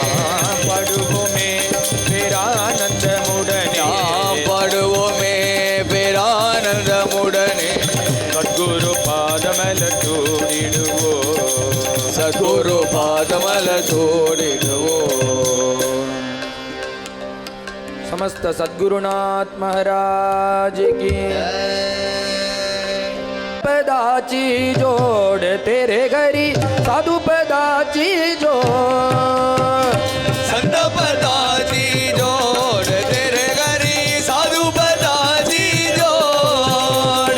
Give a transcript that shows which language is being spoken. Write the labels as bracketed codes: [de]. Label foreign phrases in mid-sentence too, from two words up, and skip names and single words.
[ta] நாம் பாடுவோமே பேரானந்தமுடனே நாம் பாடுவோமே பேரானந்தமுடனே சத்குரு பாதமலர் சூடிடுவோம் சத்குரு பாதமலர் சூடிடுவோம் [mr] समस्त सद्गुरुनाथ महाराज की पदाची जोड तेरे घरी साधू पदाची जोड संत पदाची जोड तेरे घरी साधू पदाची जोड